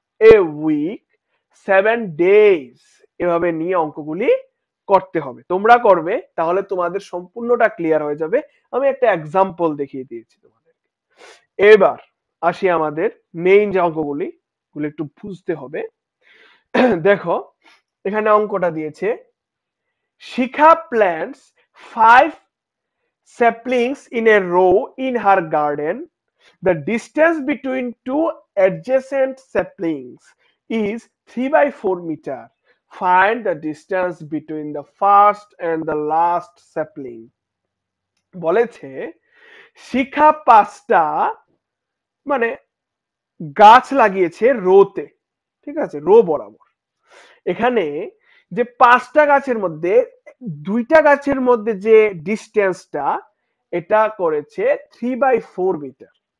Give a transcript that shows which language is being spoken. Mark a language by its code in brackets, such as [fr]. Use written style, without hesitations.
[en] A week 7 days. [bn] এভাবে নিয়ে অঙ্কগুলি করতে হবে, তোমরা করবে, তাহলে তোমাদের সম্পূর্ণটা ক্লিয়ার হয়ে যাবে। আমি একটা এক্সাম্পল দেখিয়ে দিয়েছি তোমাদেরকে। এবার আসি আমাদের মেইন যে অঙ্কগুলি, গুলো একটু বুঝতে হবে। দেখো এখানে অঙ্কটা দিয়েছে, [en] Shikha plants 5 saplings in a row in her garden. The distance between two adjacent saplings is 3/4 meter. Find the distance between the first and the last sapling. [bn] বলেছে শিখা 5টা মানে গাছ লাগিয়েছে রোতে, ঠিক আছে, রো বরাবর। এখানে যে 5টা গাছের মধ্যে 2টা গাছের মধ্যে যে ডিস্টেন্সটা, এটা করেছে 3/4 মিটার।